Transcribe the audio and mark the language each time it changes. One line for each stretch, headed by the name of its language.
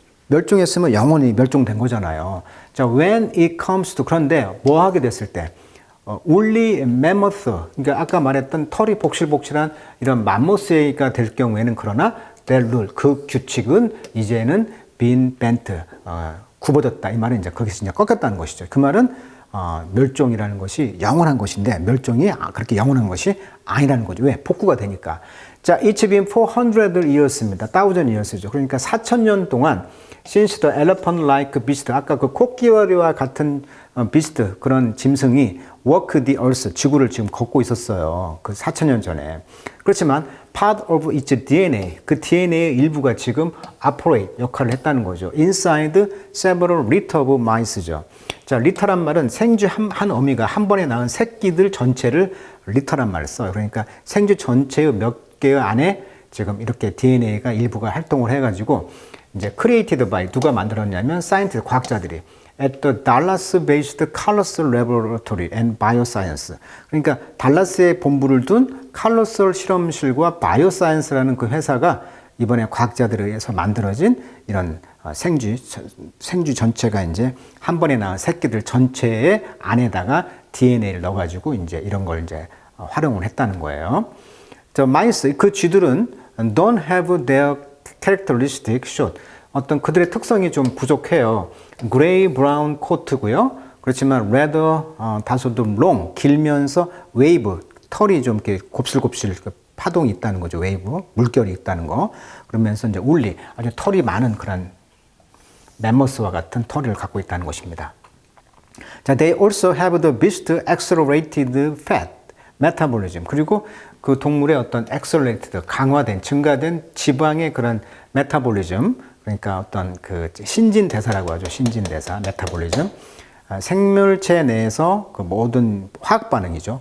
Korean: 멸종했으면 영원히 멸종된 거잖아요. 자,
English: when it comes to,
Korean: 그런데 뭐 하게 됐을 때,
English: only mammoth,
Korean: 그러니까 아까 말했던 털이 복실복실한 이런 맘모스가 될 경우에는, 그러나
English: their rule,
Korean: 그 규칙은 이제는
English: been bent,
Korean: 굽어졌다. 이 말은 이제 거기서 이제 꺾였다는 것이죠. 그 말은 멸종이라는 것이 영원한 것인데 멸종이 그렇게 영원한 것이 아니라는 거죠. 왜? 복구가 되니까.
English: 자, it's been 400 years입니다. 1000 years죠.
Korean: 그러니까 4000년 동안
English: since the elephant-like beast,
Korean: 아까 그 코끼리와 같은 beast, 그런 짐승이
English: walk the earth,
Korean: 지구를 지금 걷고 있었어요. 그 4000년 전에. 그렇지만
English: part of its DNA,
Korean: 그 DNA의 일부가 지금 operate, 역할을 했다는 거죠.
English: inside several litter of mice죠.
Korean: 자, 리터란 말은 생쥐 한 어미가 한 번에 낳은 새끼들 전체를 리터란 말을 써요. 그러니까 생쥐 전체의 몇 개의 안에 지금 이렇게 DNA가 일부가 활동을 해가지고 이제
English: created by,
Korean: 누가 만들었냐면 scientist, 과학자들이
English: at the Dallas-based Carlos Laboratory and Bioscience.
Korean: 그러니까 달라스에 본부를 둔 칼로스 실험실과 바이오사이언스라는 그 회사가 이번에 과학자들에 의해서 만들어진 이런 생쥐 전체가 이제 한 번에 낳은 새끼들 전체의 안에다가 DNA를 넣어가지고 이제 이런 걸 이제 활용을 했다는 거예요. 저 마이스, 그 쥐들은
English: don't have their characteristic short.
Korean: 어떤 그들의 특성이 좀 부족해요.
English: gray brown coat고요.
Korean: 그렇지만 rather 다소도 long, 길면서 wave, 털이 좀 이렇게 곱슬곱슬 파동이 있다는 거죠. 웨이브, 물결이 있다는 거. 그러면서 이제 울리, 아주 털이 많은 그런 맘모스와 같은 털을 갖고 있다는 것입니다.
English: 자, they also have the beast accelerated fat metabolism.
Korean: 그리고 그 동물의 어떤 accelerated, 강화된, 증가된 지방의 그런 메타볼리즘, 그러니까 어떤 그 신진대사라고 하죠. 신진대사, 메타볼리즘. 생물체 내에서 그 모든 화학 반응이죠.